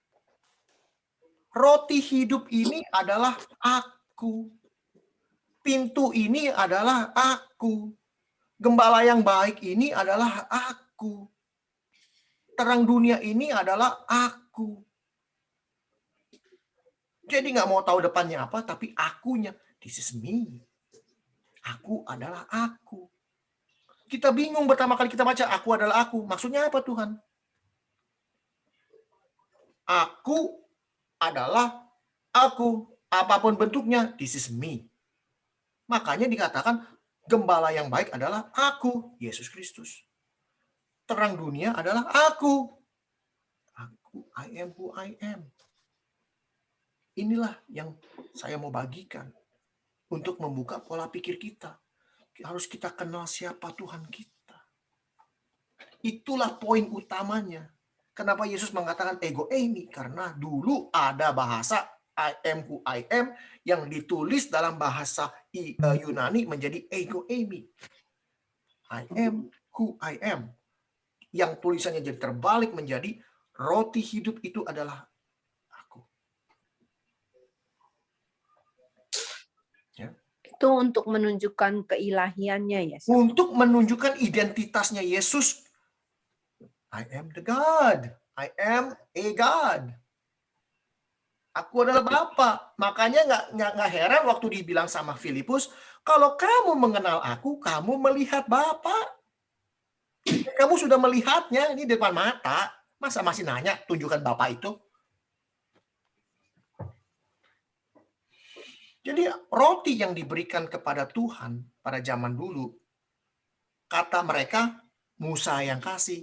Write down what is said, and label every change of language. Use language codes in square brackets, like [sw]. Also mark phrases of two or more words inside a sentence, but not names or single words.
[id] Roti hidup ini adalah aku. Pintu ini adalah aku. Gembala yang baik ini adalah aku. Terang dunia ini adalah aku. Jadi nggak mau tahu depannya apa, tapi akunya. [en] This is me. [id] Aku adalah aku. Kita bingung pertama kali kita baca, aku adalah aku. Maksudnya apa Tuhan? Aku adalah aku. Apapun bentuknya, [en] this is me. [id] Makanya dikatakan, gembala yang baik adalah aku, Yesus Kristus. Terang dunia adalah aku. Aku, [en] I am who I am. [id] Inilah yang saya mau bagikan untuk membuka pola pikir kita. Harus kita kenal siapa Tuhan kita. Itulah poin utamanya. Kenapa Yesus mengatakan [el] ego eimi? [id] Karena dulu ada bahasa [en] I am who I am [id] yang ditulis dalam bahasa Yunani menjadi [el] ego eimi. [en] I am who I am. [id] Yang tulisannya jadi terbalik menjadi roti hidup itu adalah aku. Ya. Itu untuk menunjukkan keilahiannya ya. Untuk menunjukkan identitasnya Yesus. [en] I am the God. I am a God. [id] Aku adalah Bapa. Makanya nggak heran waktu dibilang sama Filipus Kalau kamu mengenal aku, kamu melihat Bapa. Kamu sudah melihatnya, ini di depan mata. Masa masih nanya, tunjukkan Bapa itu? Jadi roti yang diberikan kepada Tuhan pada zaman dulu, kata mereka, Musa yang kasih.